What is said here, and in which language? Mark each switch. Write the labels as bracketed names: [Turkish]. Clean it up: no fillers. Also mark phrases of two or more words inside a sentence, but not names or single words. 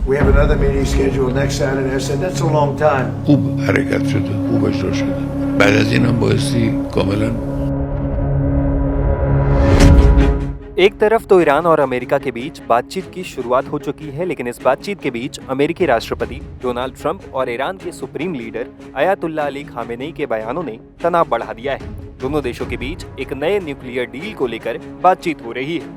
[English] We have another meeting scheduled next Saturday. I said, that's a long time. [Persian] خوب حرکت شده، خوب اجرا شده. بعد از این هم بایستی کاملا. [Hindi] एक तरफ तो ईरान और अमेरिका के बीच बातचीत की शुरुआत हो चुकी है, लेकिन इस बातचीत के बीच अमेरिकी राष्ट्रपति डोनाल्ड ट्रंप और ईरान के [English] Supreme Leader [Hindi] अयातुल्ला अली खामेनेई के बयानों ने तनाव बढ़ा दिया है। दोनों देशों के बीच एक नए [English] nuclear deal [Hindi] को लेकर बातचीत हो रही है।